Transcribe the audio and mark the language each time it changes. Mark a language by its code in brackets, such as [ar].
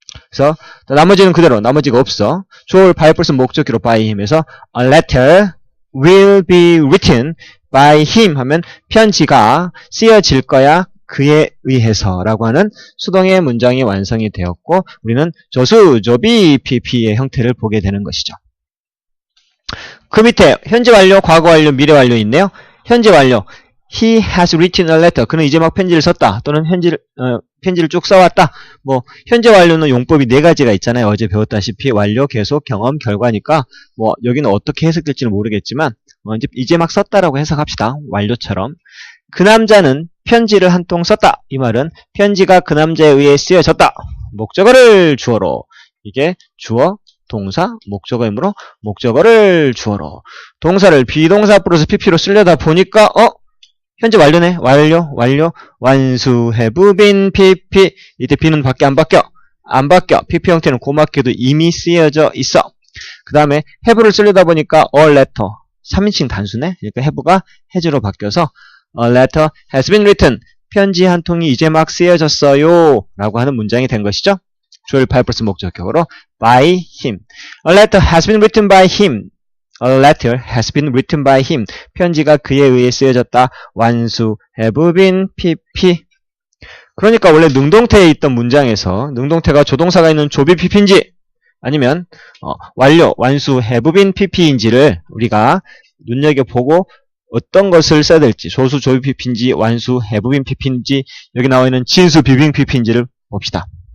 [ko] 그래서 나머지는 그대로 나머지가 없어. 주어를 by 플러스 목적기로 by 힘에서 [en] a letter will be written by him [ko] 하면 편지가 쓰여질 거야 그에 의해서 라고 하는 수동의 문장이 완성이 되었고 우리는 조수 조비 pp의 형태를 보게 되는 것이죠. 그 밑에 현재 완료, 과거 완료, 미래 완료 있네요. 현재 완료 [en] He has written a letter. [ko] 그는 이제 막 편지를 썼다. 또는 편지를 쭉 써왔다. 뭐 현재 완료는 용법이 4가지가 있잖아요. 어제 배웠다시피 완료, 계속, 경험, 결과니까 뭐 여기는 어떻게 해석될지는 모르겠지만 이제 막 썼다라고 해석합시다. 완료처럼. 그 남자는 편지를 한 통 썼다. 이 말은 편지가 그 남자에 의해 쓰여졌다. 목적어를 주어로. 이게 주어, 동사, 목적어이므로 목적어를 주어로. 동사를 비동사 플러스 pp로 쓰려다 보니까 현재 완료네. 완료. 완수 have been pp. 이때 be는 밖에 안 바뀌어. pp 형태는 고맙게도 이미 쓰여져 있어. 그 다음에 have를 쓰려다 보니까 a letter. 3인칭 단수네. 그러니까 have가 has로 바뀌어서 [en] a letter has been written. [ko] 편지 한 통이 이제 막 쓰여졌어요. 라고 하는 문장이 된 것이죠. 주어를 by 플러스 목적격으로 by him. [en] A letter has been written by him. A letter has been written by him. [ko] 편지가 그에 의해 쓰여졌다. 완수 have been pp. 그러니까 원래 능동태에 있던 문장에서 능동태가 조동사가 있는 조비 pp인지 아니면 완료, 완수 have been pp인지를 우리가 눈여겨보고 어떤 것을 써야 될지 조수 조비 pp인지 완수 have been pp인지 여기 나와 있는 진수 비빙 pp인지를 봅시다.